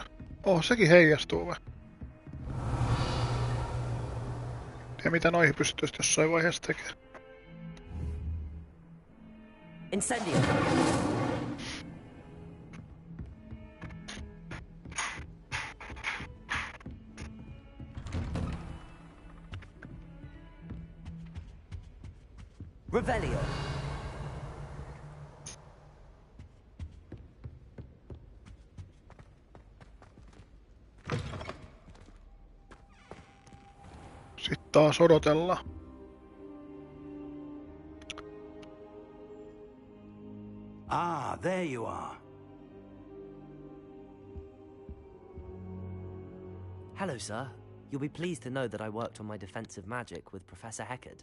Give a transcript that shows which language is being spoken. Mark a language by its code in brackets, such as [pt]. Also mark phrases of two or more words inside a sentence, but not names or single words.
[fi] Sekin heijastuu vai? Ja mitä noihin pystyisi jossain vaiheessa tekemään? Incendio. Revelio. Sitten taas odotellaan. [en] Ah, there you are. Hello, sir. You'll be pleased to know that I worked on my defensive magic with Professor Heckard.